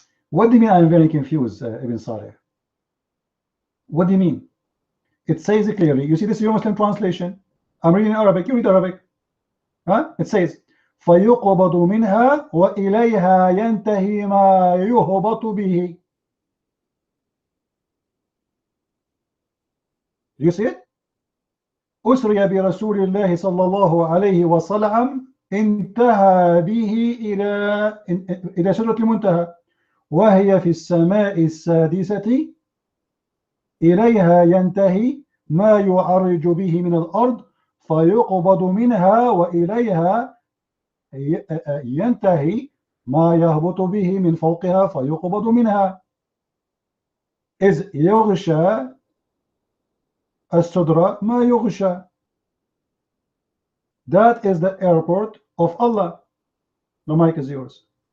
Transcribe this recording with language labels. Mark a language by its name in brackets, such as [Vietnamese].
[English] What do you mean? I'm very confused, Ibn Salih. What do you mean? It says it clearly. You see, this is your Muslim translation. I'm reading Arabic. You read Arabic. Huh? It says, [Arabic] فَيُقْبَضُ مِنْهَا وَإِلَيْهَا يَنْتَهِي مَا يُهْبَطُ بِهِ. [English] Do you see it? [Arabic] أسري برسول الله صلى الله عليه وسلم انتهى به إلى سدرة المنتهى وهي في السماء السادسة إليها ينتهي ما يعرج به من الأرض فيقبض منها وإليها ينتهي ما يهبط به من فوقها فيقبض منها إذ يغشى السدرة ما يغشى. [English] That is the airport of Allah. The mic is yours.